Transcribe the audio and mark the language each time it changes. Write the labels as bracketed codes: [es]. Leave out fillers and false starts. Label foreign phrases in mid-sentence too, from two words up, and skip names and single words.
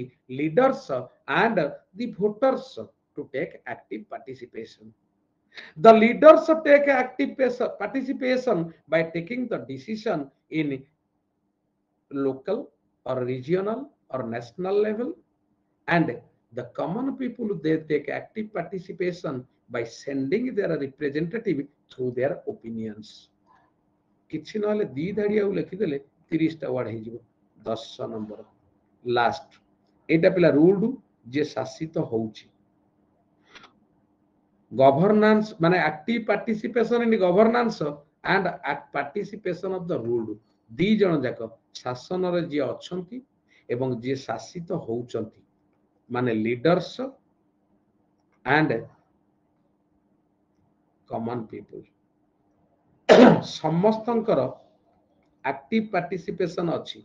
[en] leaders and the voters to take active participation the leaders take active participation by taking the decision in local or regional or national level and the common people they take active participation by sending their representative through their opinions. [or] କିଛି ନହେଲେ ଦି ଧାଡି ଆଉ ଲେଖିଦେଲେ 30ଟା ୱାର୍ଡ ହେଇଯିବ। 10 ନମ୍ବର ଲାଷ୍ଟ ଏଇଟା ପିଲା ରୁଲ୍ଡ ଯେ ଶାସିତ ହଉଛି। ଗଭର୍ନାନ୍ସ ମାନେ [en] active participation in governance and participation of the ruled, [or] ଦି ଜଣ ଯାକ ଶାସନରେ ଯିଏ ଅଛନ୍ତି ଏବଂ ଯିଏ ଶାସିତ ହଉଛନ୍ତି ମାନେ [en] leaders and common people [or] ସମସ୍ତଙ୍କର [en] active participation [or] ଅଛି।